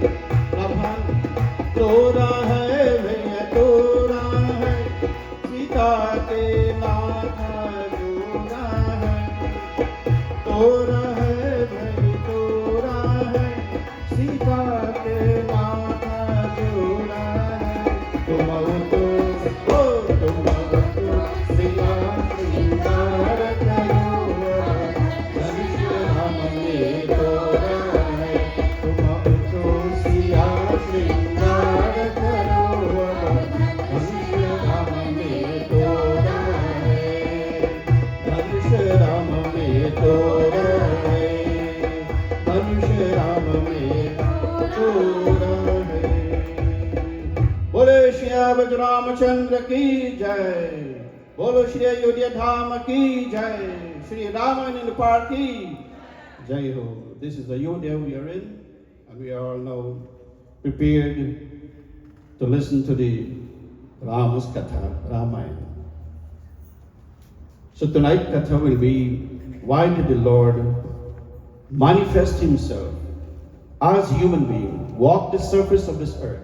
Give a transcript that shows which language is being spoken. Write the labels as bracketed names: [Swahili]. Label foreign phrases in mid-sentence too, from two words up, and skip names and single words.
[Hindi] तोरा है भैया तोरा है सीता के नाथा जोड़ा है. तोरा है भई तोरा है सीता के नाथा जोड़ा है. तुम तो सिया श्रृंगार करो धनुष राम में तोरा है. तुम तो सिया श्रृंगार करो धनुष राम में तोरा है. धनुष राम में तोरा है. धनुष राम में तोरा है. बोले श्री अवध रामचंद्र की जय. बोलो श्री अयोध्या धाम की जय. श्री रामायण [English] in the park [Hindi] की जय हो. [English] This is Ayodhya we are in, and we are all now prepared to listen to the Rama's Katha, Ramayana. So tonight Katha will be, why did the Lord manifest himself as human being, walk the surface of this earth?